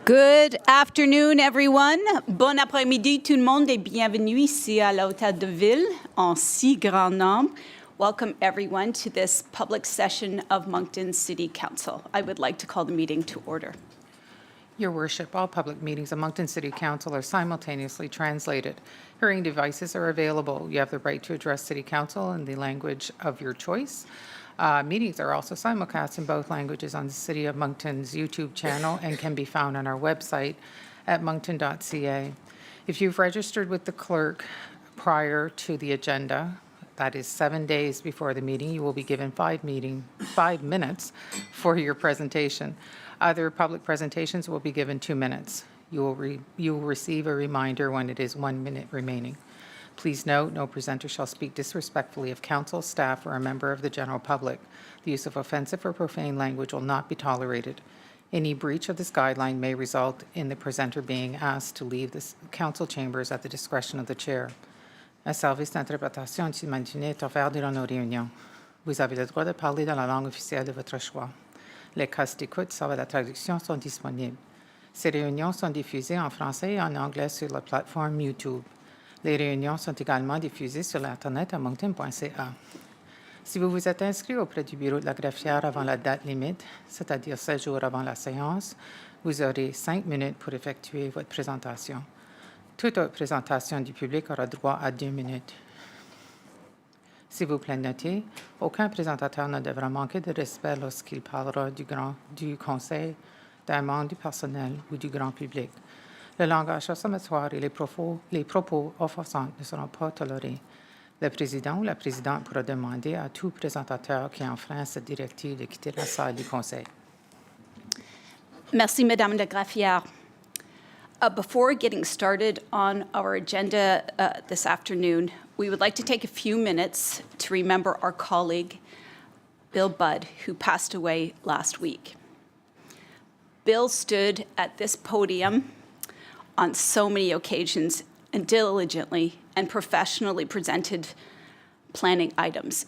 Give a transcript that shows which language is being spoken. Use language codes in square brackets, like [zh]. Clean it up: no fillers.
[en] Good afternoon, everyone. [fr] Bon après-midi, tout le monde, et bienvenue ici à l'Hôtel de Ville en si grand nombre. [en] Welcome, everyone, to this public session of Moncton City Council. I would like to call the meeting to order. Your Worship, all public meetings of Moncton City Council are simultaneously translated. Hearing devices are available. You have the right to address City Council in the language of your choice. Meetings are also simulcast in both languages on the City of Moncton's YouTube channel and can be found on our website at moncton.ca. If you've registered with the clerk prior to the agenda, that is 7 days before the meeting, you will be given 5 minutes for your presentation. Other public presentations will be given 2 minutes. You will receive a reminder when it is 1 minute remaining. Please note, no presenter shall speak disrespectfully of council, staff, or a member of the general public. The use of offensive or profane language will not be tolerated. Any breach of this guideline may result in the presenter being asked to leave the council chambers at the discretion of the chair. [fr] Un service d'interprétation simultanée est offert durant nos réunions. Vous avez le droit de parler dans la langue officielle de votre choix. Les casques d'écoute servant la traduction sont disponibles. Ces réunions sont diffusées en français et en anglais sur la plateforme YouTube. Les réunions sont également diffusées sur l'Internet à moncton.ca. Si vous vous êtes inscrit auprès du bureau de la greffière avant la date limite, c'est-à-dire 16 jours avant la séance, vous aurez 5 minutes pour effectuer votre présentation. Toute autre présentation du public aura droit à 2 minutes. S'il vous plaît, notez, aucun présentateur ne devra manquer de respect lorsqu'il parlera du conseil, d'un membre du personnel ou du grand public. Le langage assommatoire et les propos offensants ne seront pas tolérés. Le président ou la présidente pourra demander à tout présentateur qui enfreint cette directive de quitter la salle du conseil. Merci, Madame la Greffière. [en] Before getting started on our agenda this afternoon, we would like to take a few minutes to remember our colleague, Bill Budd, who passed away last week. Bill stood at this podium on so many occasions and diligently and professionally presented planning items.